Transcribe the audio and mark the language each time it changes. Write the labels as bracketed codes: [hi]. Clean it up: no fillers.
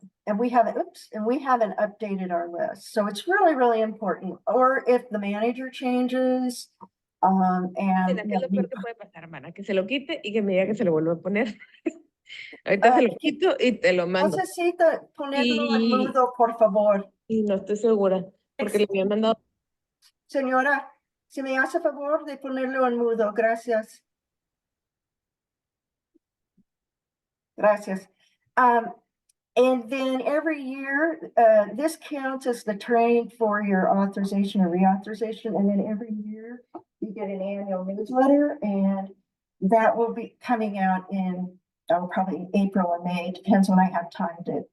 [en] And we haven't updated our list. So it's really, really important. Or if the manager changes, [es] ¿Qué es lo peor que puede pasar, hermana? Que se lo quite y que me diga que se lo vuelva a poner. Ahorita se lo quito y te lo mando. necesita ponerlo en mudo, por favor. Y no estoy segura, porque le había mandado. Señora, si me hace favor de ponerlo en mudo, gracias. Gracias. [en] And then every year, this counts as the training for your authorization or reauthorization. And then every year, you get an annual newsletter, and that will be coming out in probably April or May, depends when I have time to.